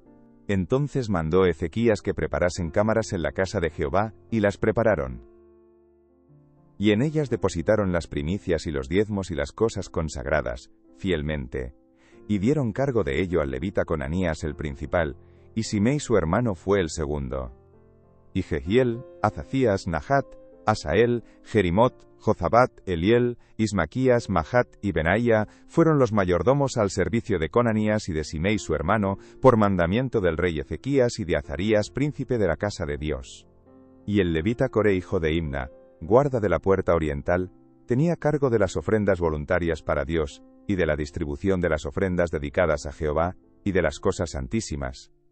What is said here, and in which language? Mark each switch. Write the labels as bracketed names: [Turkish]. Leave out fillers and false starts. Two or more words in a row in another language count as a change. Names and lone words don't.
[Spanish] Entonces mandó Ezequías que preparasen cámaras en la casa de Jehová, y las prepararon. Y en ellas depositaron las primicias y los diezmos y las cosas consagradas, fielmente. Y dieron cargo de ello al levita Conanías el principal, y Simei su hermano fue el segundo. Y Jehiel, Azacías, Nahat, Asael, Jerimot, Jozabat, Eliel, Ismaquías, Mahat y Benaía fueron los mayordomos al servicio de Conanías y de Simei su hermano, por mandamiento del rey Ezequías y de Azarías, príncipe de la casa de Dios. Y el levita Coré hijo de Imna, guarda de la puerta oriental, tenía cargo de las ofrendas voluntarias para Dios, y de la distribución de las ofrendas dedicadas a Jehová, y de las cosas santísimas.